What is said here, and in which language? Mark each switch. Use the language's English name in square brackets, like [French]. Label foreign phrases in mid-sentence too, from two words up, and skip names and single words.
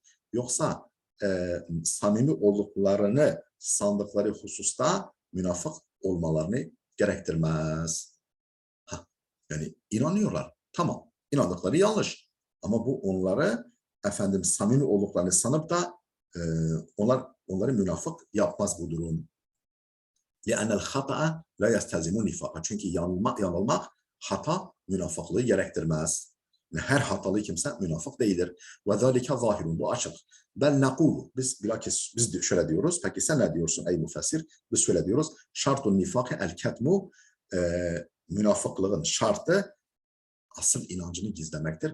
[Turkish] Yoksa samimi olduklarını sandıkları hususta münafık olmalarını gerektirmez. Ha, yani inanıyorlar. Tamam. İnandıkları yanlış. Ama bu onları efendim samimi olduklarını sanıp da onları münafık yapmaz bu durum. [Arabic] لأن الخطأ لا يستلزم النفاق. [Turkish] Çünkü yanılmak hata münafıklığı gerektirmez. Her hatalı kimse münafık değildir. [Arabic] وذلك ظاهر. [Turkish] Bu açık. [Arabic] بل نقول. [Turkish] Biz şöyle diyoruz. Peki sen ne diyorsun ey müfessir? Biz şöyle diyoruz. [Arabic] شرط النفاق الكتم. [Turkish] Münafıklığın şartı asıl inancını gizlemektir.